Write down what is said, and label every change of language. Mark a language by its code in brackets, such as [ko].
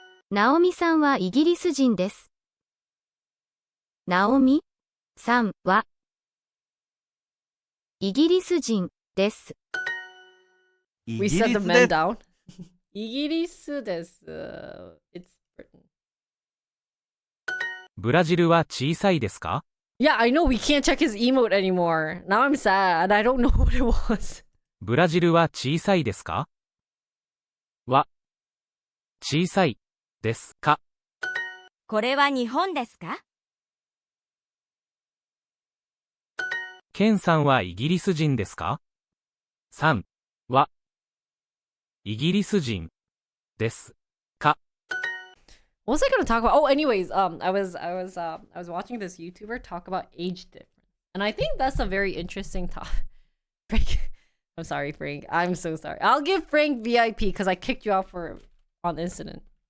[ja] ナオミさんはイギリス人です。ナオミさんはイギリス人です。 [en] We set the men down. イギリスです。 It's Britain. [ja] ブラジルは小さいですか？ [en] Yeah, I know we can't check his emote anymore. Now I'm sad. I don't know what it was. [ja] ブラジルは小さいですか？は小さいですか？これは日本ですか？ケンさんはイギリス人ですか？さんはイギリス人ですか？ [en] What was I gonna talk about? Oh, anyways, I was watching this YouTuber talk about age difference, and I think that's a very interesting topic. Frank, I'm sorry, Frank. I'm so sorry. I'll give Frank VIP because I kicked you out on incident.